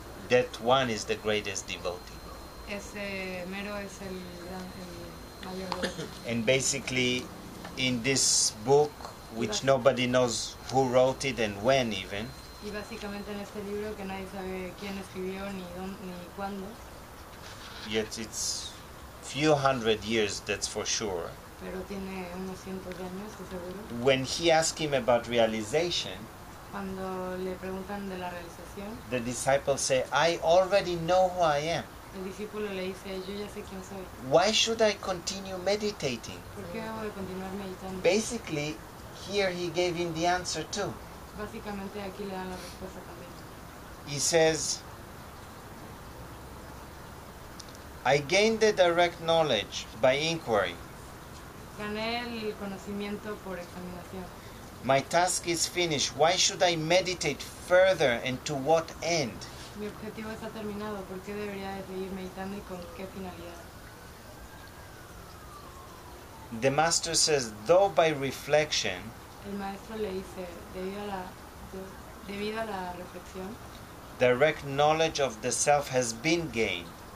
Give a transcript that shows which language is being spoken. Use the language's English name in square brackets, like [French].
[English] That one is the greatest devotee. [Spanish] Ese mero es el mayor devoto. [English] And basically, in this book, which nobody knows who wrote it and when even, [Spanish] Y básicamente en este libro que nadie sabe quién escribió ni cuándo, [English] yet it's few hundred years, that's for sure. [Spanish] pero tiene unos cientos de años, estoy seguro. [English] When he asked him about realization, [Spanish] Cuando le preguntan de la realización, [English] the disciples say, I already know who I am. [Spanish] el discípulo le dice, yo ya sé quién soy. [English] Why should I continue meditating? [Spanish] ¿Por qué debo de continuar meditando? [English] Basically, here he gave him the answer too. [Spanish] Básicamente aquí le dan la respuesta también. [English] He says, I gained the direct knowledge by inquiry. [Spanish] Gané el conocimiento por examinación. [English] My task is finished. Why should I meditate further and to what end? [Spanish] Mi objetivo está terminado, ¿por qué debería de seguir meditando y con qué finalidad? [English] The master says, though by reflection, [Spanish] El maestro le dice, debido a la reflexión, [English] direct knowledge of the self has been gained.